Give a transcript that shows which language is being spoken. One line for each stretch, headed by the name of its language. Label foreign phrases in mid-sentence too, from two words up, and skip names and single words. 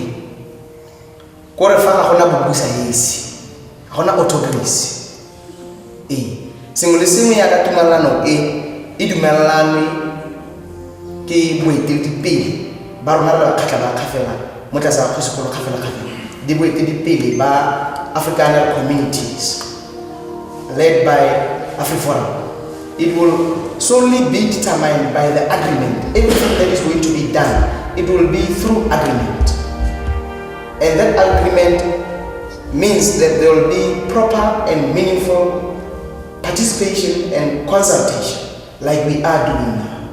Tswana: ko re fa ga gona bobusa esi ga gona autocracy sengwe le sengwe ya ka tumelano e dumellanwe ke boeteledipele ba rona re Bakgatla-Ba-Kgafela mo tlase ga Kgafela di boeteledipele ba
English: Afrikaner communities led by Afriforum. It will solely be determined by the agreement. Everything that is going to be done, it will be through agreement. And that agreement means that there will be proper and meaningful participation and consultation like we are doing now.